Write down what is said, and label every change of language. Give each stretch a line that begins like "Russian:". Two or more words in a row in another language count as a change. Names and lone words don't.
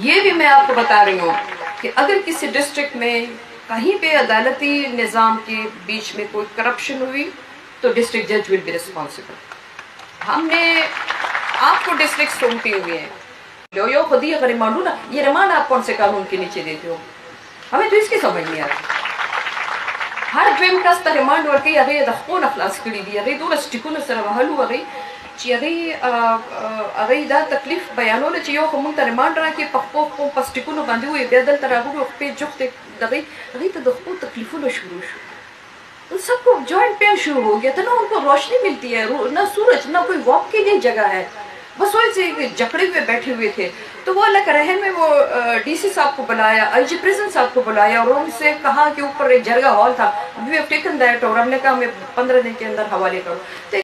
Urdu: یہ بھی میں آپ کو بتا رہی ہوں کہ اگر کسی ڈسٹرکٹ میں کہیں پہ عدالتی نظام کے بیچ میں کوئی کرپشن ہوئی تو
English: district judge will be responsible.
Urdu: ہم نے آپ کو ڈسٹرکٹ سونپی ہوئی ہے، یو خود ہی اگر ریمانڈ ہو نا، یہ ریمانڈ آپ کون سے قانون کے نیچے دیتے ہو؟ ہمیں تو اس کی سمجھ نہیں آتی۔
Pashto: ہر دویم کس ته ریمانډ ورکوي، هغې د خپل خلاص کړي دي، هغې دومره سټیکونو سره وهلو هغې چې هغې دا تکلیف بیانوله چې یو خو موږ ته ریمانډ راکړي، په خپل په سټیکونو باندې ووایي، بیا دلته راغلو خپې جفتې هغې ته د خپل تکلیفونو شروع شو،
Urdu: ان سب کو
English: joint pain
Urdu: شروع ہو گیا تھا، نہ ان کو روشنی ملتی ہے، نہ سورج، نہ کوئی واک کے لیے جگہ ہے، بس وہی سے جکڑے ہوئے بیٹھے ہوئے تھے۔ تو وہ اللہ کا رحم میں وہ ڈی سی صاحب کو بلایا، آئی جی پریزن صاحب کو بلایا اور ان سے کہا کہ اوپر ایک جرگہ ہال تھا،
English: we have taken that,
Urdu: اور ہم نے کہا ہمیں 15 دن کے اندر حوالے کرو۔